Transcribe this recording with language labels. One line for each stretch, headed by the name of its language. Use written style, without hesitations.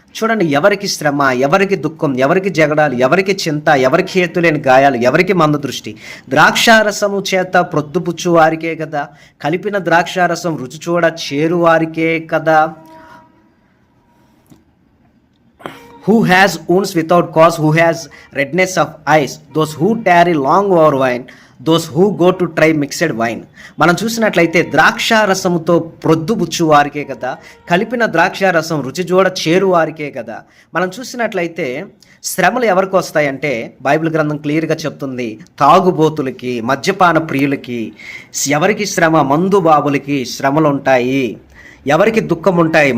Telugu: చూడండి, ఎవరికి శ్రమ, ఎవరికి దుఃఖం, ఎవరికి జగడాలు, ఎవరికి చింత, ఎవరికి హేతులేని గాయాలు, ఎవరికి మంద దృష్టి. ద్రాక్షారసము చేత ప్రొద్దుపుచ్చు వారికే కదా, కలిపిన ద్రాక్షారసం రుచి చూడ చేరు వారికే కదా.
English: Who has wounds without cause, who has redness of eyes, those who tarry long over wine, those who go to try mixed wine.
Telugu: మనం చూసినట్లయితే ద్రాక్షారసముతో ప్రొద్దుబుచ్చు వారికే కదా, కలిపిన ద్రాక్షారసం రుచి చూడ చేరు వారికే కదా. మనం చూసినట్లయితే శ్రమలు ఎవరికి వస్తాయంటే బైబిల్ గ్రంథం క్లియర్గా చెప్తుంది, తాగుబోతులకి, మద్యపాన ప్రియులకి ఎవరికి శ్రమ, మందు బాబులకి శ్రమలు ఉంటాయి. ఎవరికి దుఃఖం ఉంటాయి?